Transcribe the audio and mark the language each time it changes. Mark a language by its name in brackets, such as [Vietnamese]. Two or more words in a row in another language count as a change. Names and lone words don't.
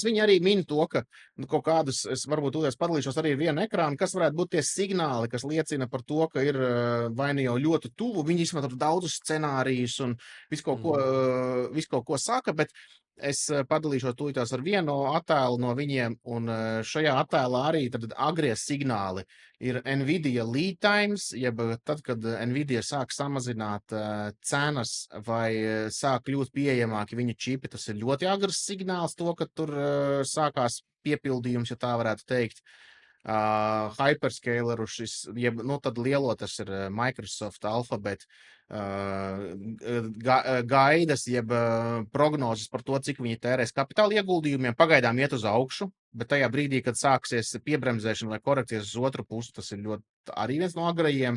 [Latvian] Viņi arī min to, ka kaut kādus, es varbūt tūlēs padalīšos arī ar vienu ekrānu, kas varētu būt tie signāli, kas liecina par to, ka ir vai ne jau ļoti tuvu. Viņi izmanto daudzus scenārijus un visu kaut ko saka, bet es padalīšos tūlītās ar vienu attēlu no viņiem, un šajā attēlā arī tad agrie signāli ir Nvidia [English] lead times, [Latvian] jeb tad, kad Nvidia sāk samazināt cenas vai sāk kļūt pieejamāki viņa čipi, tas ir ļoti agrs signāls to, ka tur sākās piepildījums, ja tā varētu teikt. Hyperscaleru šis, jeb, nu tad lielo tas ir Microsoft, Alphabet, gaidas, jeb prognozes par to, cik viņi tērēs kapitāla ieguldījumiem, pagaidām iet uz augšu, bet tajā brīdī, kad sāksies piebremzēšana vai korekcijas uz otru pusi, tas ir ļoti arī viens no agrajiem.